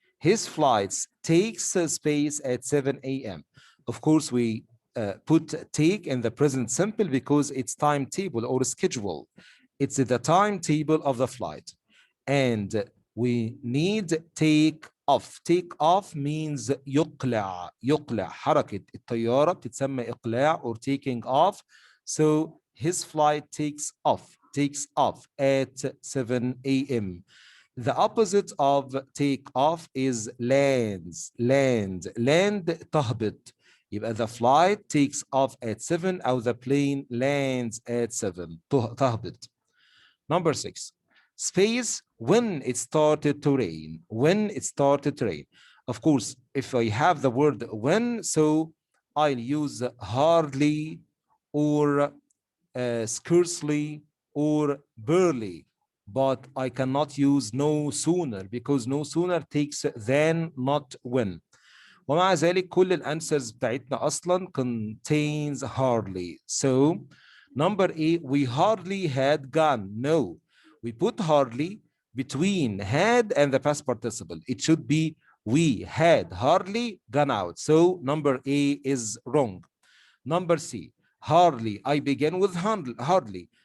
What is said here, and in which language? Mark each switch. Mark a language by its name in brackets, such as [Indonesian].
[English] His flights takes space at 7 a.m. Of course, we put take in the present simple because it's timetable or schedule. It's the timetable of the flight. And we need take off. Take off means [Arabic] يقلع. حركة الطيارة بتتسمى إقلاع [English] or taking off. So his flight takes off at 7 a.m. The opposite of take off is lands. Land [Arabic] تهبط. يبقى [English] the flight takes off at 7 or the plane lands at 7. [Arabic] تهبط. [English] Number 6, space when it started to rain. When it started to rain. Of course, if I have the word when, so I'll use hardly or scarcely or barely. But I cannot use no sooner because no sooner takes than, not when. [Arabic] ومع ذلك كل الانسرز بتاعتنا اصلا [English] contains hardly. So number A, we hardly had gone. No, we put hardly between had and the past participle. It should be we had hardly gone out. So number A is wrong. Number C, hardly, I began with hardly.